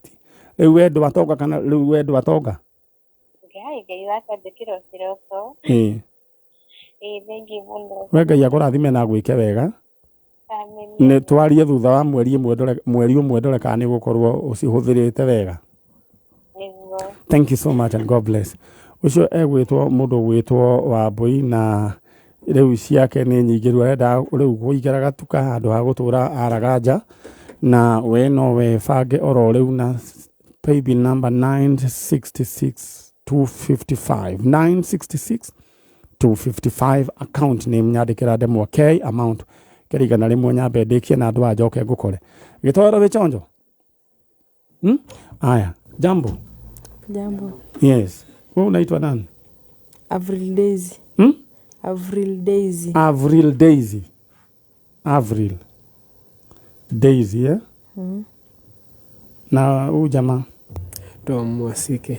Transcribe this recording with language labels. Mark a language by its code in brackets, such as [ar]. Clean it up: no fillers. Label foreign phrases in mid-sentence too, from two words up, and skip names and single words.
[ki] Rĩu we ndwatonga kana rĩu we ndwatonga? Ngai wakandĩkĩrwo kĩroko. Thengi mũno. We Ngai akũrathime na gwĩke wega. Amen. Nĩ twarie thutha wa mweri ũmwe ndore kana nĩ gũkorwo ũcihũthĩrĩte wega. Nĩguo. [en] Thank you so much and God bless. [ki] Ucio egwĩtwo mũndũ gwĩtwo Wambui na rĩu ciake nĩ nyingĩ rĩu arenda rĩu gũikara gatuka handũ ha gũtũra araganja na we no we bange oro rĩu na [en] paybill number [ki] 966-255 [en] account name [ki] nyandĩkĩra ndemwa K amount kĩrigana rĩmwe nyambe ndĩkie na andũ njoke ngũkore gĩtwaro wĩchonjo. [sw] Aya, jambo. Jambo. Yes. Wewe unaitwa nani? Avril Daisy. Avril Daisy. Avril Daisy. Avril Daisy, eh? Na huyu jamaa Tom Wasike.